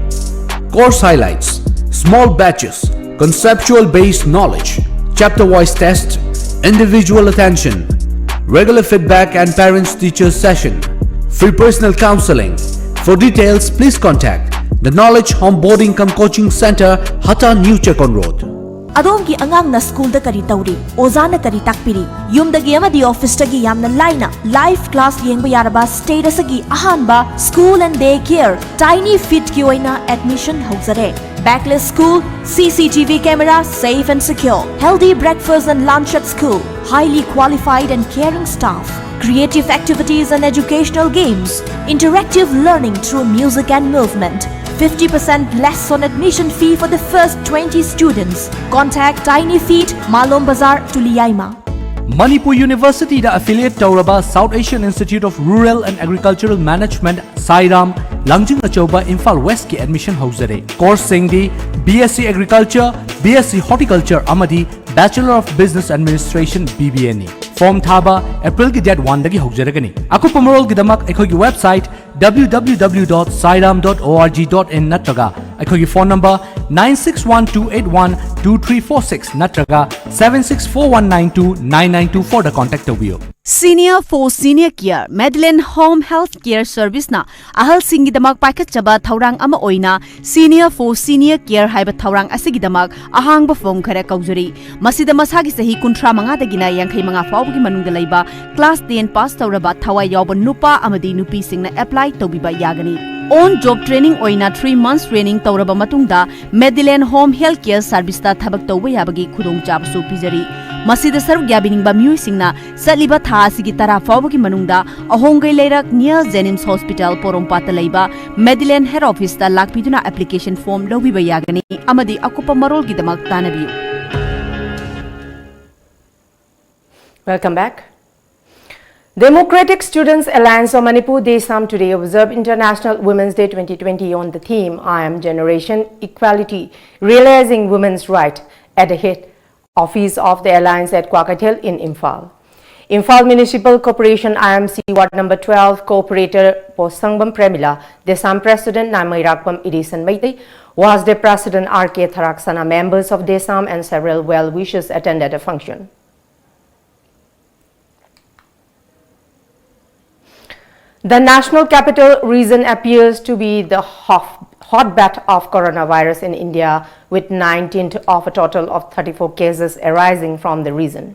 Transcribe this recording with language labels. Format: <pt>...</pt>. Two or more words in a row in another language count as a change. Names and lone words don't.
<en>Course highlights: small batches, conceptual based knowledge, chapter wise test, individual attention, regular feedback and parents teachers session, free personal counseling. For details, please contact the Knowledge Home Boarding Cum Coaching Center, Hata New Chekon Road.</en> <mni>Adongi angang na school da kari tauri, oza na kari takpiri, yum da giyama di office da giyam na laina, live class yengba yaraba status agi ahanba,</mni> <en>school and daycare,</en> <mni>tiny fit ki oina admission hauzare.</mni> <en>Backless school, CCTV camera, safe and secure, healthy breakfast and lunch at school, highly qualified and caring staff, creative activities and educational games, interactive learning through music and movement, 50% less on admission fee for the first 20 students. Contact Tiny Feet, Malom Bazar, Tuliyaima.</en> <mni>Manipur University da affiliate Tauraba South Asian Institute of Rural and Agricultural Management Sairam Langjing Achoba Imphal West ki admission hauzare. Course singdi</mni> <en>BSc Agriculture, BSc Horticulture</en> <mni>amadi</mni> <en>Bachelor of Business Administration BBA</en> <mni>ni. Form thaba April ki date 1 dagi hauzaragani. Akupa marol gidamak ekhogi website www.sairam.org.in natraga ekhogi</mni> <en>phone number</en> <mni>9612812346 natraga 7641929924 da contact tawbiyo. Senior for Senior Care Medline Home Health Care Service na ahal singidamak paikatchaba thaurang ama oina Senior for Senior Care haiba thaurang asigidamak ahangba form khara kaujari masida masagi sahi 35 dagina 85 fawgi manungda laiba class 10 pass tauraba thawai yawba nupa amadi nupi singna apply tobiba yagani.</mni> <en>On job training</en> <mni>oina</mni> <en>3 months training</en> <mni>tauraba matungda Medline Home Health Care Service ta thabak tawba yabagi khudong chabasu pijari. Masida sarv gyabiningba miyoi singna saliba tha asigi tara fawbagi manungda ahongai leirak near Jenims Hospital Porompata leiba Medline Head Office ta lakpiduna</mni> <en>application form</en> <mni>lobiba yagani amadi akupa marol gidamak tanabiyu.</mni> <en>Welcome back. Democratic Students Alliance of Manipur DESAM today observed International Women's Day 2020 on the theme I Am Generation Equality Realizing Women's Right at the head office of the Alliance at Kwakatel in Imphal. Imphal Municipal Corporation IMC Ward number 12 Co-operator Posangbam Premila, DESAM President Namairakpam Edison Maitei, was the President R.K. Tharaksana. Members of DESAM and several well-wishers attended the function. The National Capital Region appears to be the hotbed of coronavirus in India, with 19 of a total of 34 cases arising from the region.</en>